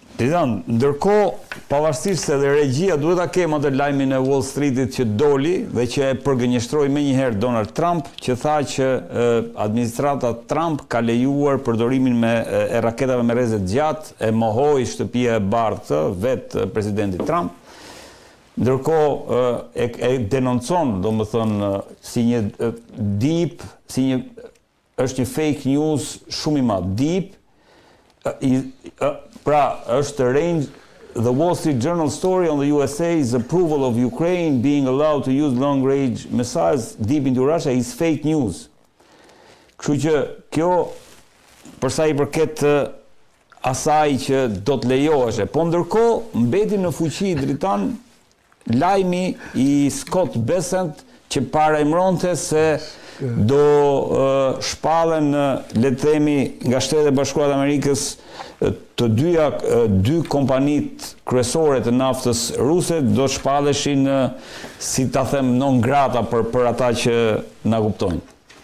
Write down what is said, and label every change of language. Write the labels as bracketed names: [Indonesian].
[Albanian] Tidan, ndërkohë, pavarësisht se dhe regjia duhet ta kemë atë lajmin e Wall Streetit që doli dhe që e përgënjeshtroi menjëherë Donald Trump, që tha që administrata Trump ka lejuar përdorimin e raketave me rrezet gjatë, e mohoi shtëpia e bardhë vetë presidenti Trump. Ndërkohë e denoncon, domethënë, si një deep, është një fake news shumë i madh. Deep, pra është range. [English] The Wall Street Journal story on the USA's approval of Ukraine being allowed to use long-range missiles deep into Russia is fake news. [Albanian] Kështu që kjo, për sa i përket asaj që do të lejoheshe, po ndërkohë mbeti në fuqi Dritan lajmi i Scott Bessent që parajmëronte se do shpallen, le të themi, nga Shtetet Bashkuara të Amerikës dy kompanit kryesore të naftës ruse do shpalleshin, si ta them, non grata për ata që na kuptojnë.